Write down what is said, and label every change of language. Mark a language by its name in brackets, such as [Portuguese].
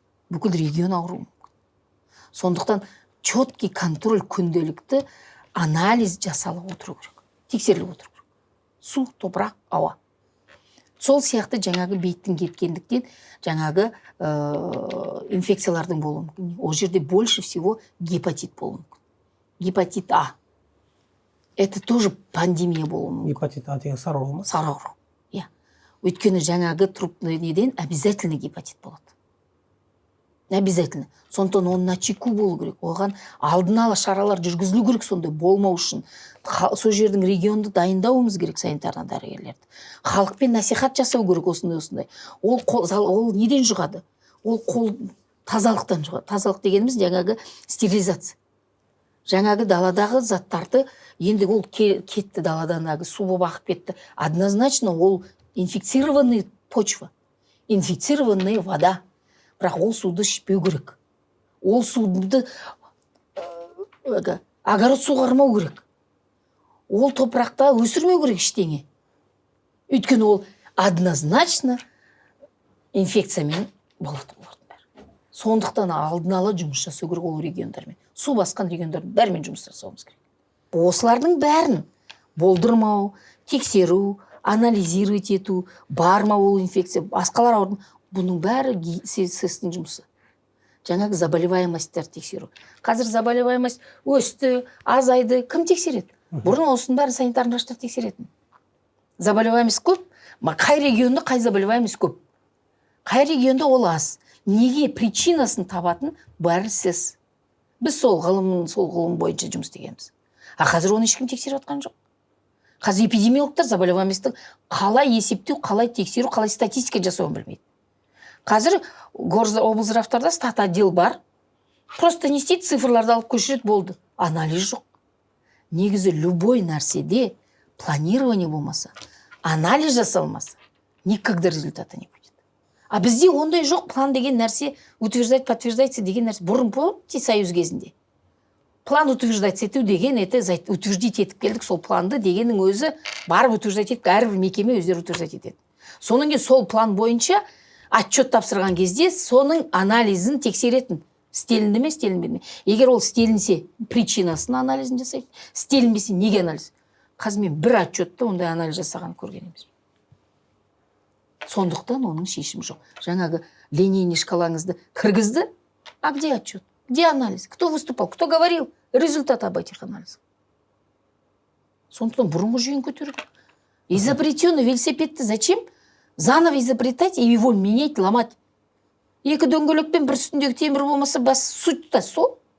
[Kazakh] Бүкіл регион ауыруы мүмкін. Сондықтан четкий контроль, күнделікті анализ жасалып отыру керек. Тексеріліп отыру керек. Су, топырақ, ауа. Сол сияқты жаңағы бейттің кеткендіктен жаңағы инфекциялардың болуы мүмкін. О жерде [Russian] больше всего [Kazakh] гепатит болуы мүмкін. Гепатит А. [Russian] Это тоже пандемия [Kazakh] болуы мүмкін. Гепатит А деген сары ауру ма? Сары ауру. Иә. Өйткені жаңағы трупный неден обязательно гепатит болады. Обязательно. Сондықтан оны на чеку болу керек. Оған алдын ала шаралар жүргізілу керек, сондай болмау үшін. Сол жердің регионды дайындауымыз керек, санитарный дәрігерлерді. Халықпен насихат жасау керек осындай. Ол неден жұғады? Ол қол тазалықтан жұғады. Тазалық дегеніміз жаңағы стерилизация. Жаңағы даладағы заттарды, енді ол кетті даладан, су болып ағып кетті. [Russian] Однозначно ол инфицированный почва, инфицированная вода. [Kazakh] Бірақ ол суды ішпеу керек. Ол суды огород суғармау керек. Ол топырақта өсірмеу керек ештеңе. Өйткені ол однозначно инфекциямен болады олардың бәрі. Сондықтан алдын ала жұмыс жасау керек ол региондармен. Су басқан региондардың бәрімен жұмыс жасауымыз керек. Осылардың бәрін болдырмау, тексеру, анализировать ету, бар ма ол инфекция, басқалар аурудың, бұның бәрі СС-тің жұмысы. Жаңағы заболеваемостьтер тексеру. Қазір заболеваемость өсті, азайды, кім тексереді? Бұрын осының бәрі санитарный врачтар тексеретін. Заболеваемость көп, қай регионда қай заболеваемость көп. Қай регионда ол аз. Неге причинасын табатын бәрі сіз. Біз сол ғылым бойынша жұмыс істегенбіз. А қазір оны ешкім тексеріп жатқан жоқ. Қазір эпидемиологтар заболеваемостьті қалай есептеу, қалай тексеру, қалай статистика жасауын білмейді. Қазір облздравтарда стат отдел бар. Просто не істейді, цифрларды алып көшіреді, болды. Анализ жоқ. Негізі любой нәрседе планирование болмаса, анализ жасалмаса, [Russian] никогда результата не будет. [Kazakh] А бізде ондай жоқ, план деген нәрсе, [Russian] утверждать, подтверждается [Kazakh] деген нәрсе. Бұрын помните союз кезінде. План утверждать ету деген, утверждить етіп келдік, сол планды дегеннің өзі барып утверждать етіп, әрбір мекеме өздері утверждать етеді. Соның кейін сол план бойынша отчет тапсырған кезде соның анализін тексеретін. Стелінді ме, стелінбеді ме? Егер ол стелінсе, причинасын анализін жасайды. Стелінбесе, неге анализ? Қазір мен бір отчетты ондай анализ жасаған көрген емес. Сондықтан оның шешімі жоқ. Жаңағы линейный шкалаңызды кіргізді, [Russian] а где отчет? Где анализ? Кто выступал? Кто говорил? Результат об этих анализах. [Kazakh] Сондықтан бұрынғы жүйені көтеру керек. [Russian] Изобретенный велосипедті зачем? Заново изобретать и его менять, ломать. [Kazakh] Екі дөңгелекпен бір үстіндегі темір болмаса, бас суть-то сол.